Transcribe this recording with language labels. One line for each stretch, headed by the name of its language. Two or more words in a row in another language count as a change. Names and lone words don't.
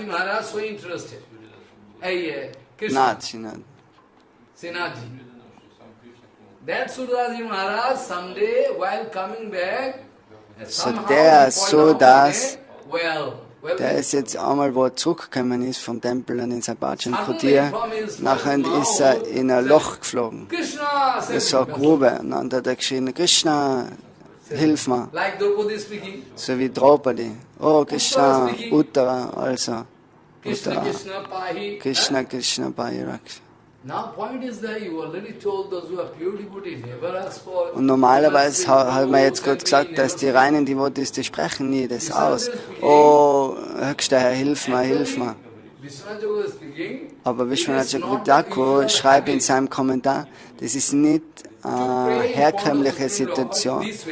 German: So der Surdas, der ist jetzt einmal, wo er zurückgekommen ist vom Tempel an den Sabbatshan Kutir, nachher ist er in ein Loch geflogen. Das war eine Grube. Und dann hat er geschrien, Krishna, hilf mir. So wie Draupadi. Oh, Krishna, Uttara, also. Uttara. Krishna, Krishna, Pahirak. Und normalerweise hat man jetzt gerade gesagt, dass die reinen Devotees, die sprechen nie das aus. Oh, Höchster Herr, hilf mir, hilf mir. Aber Vishwanath Chakravarti schreibt in seinem Kommentar, das ist nicht eine herkömmliche Situation.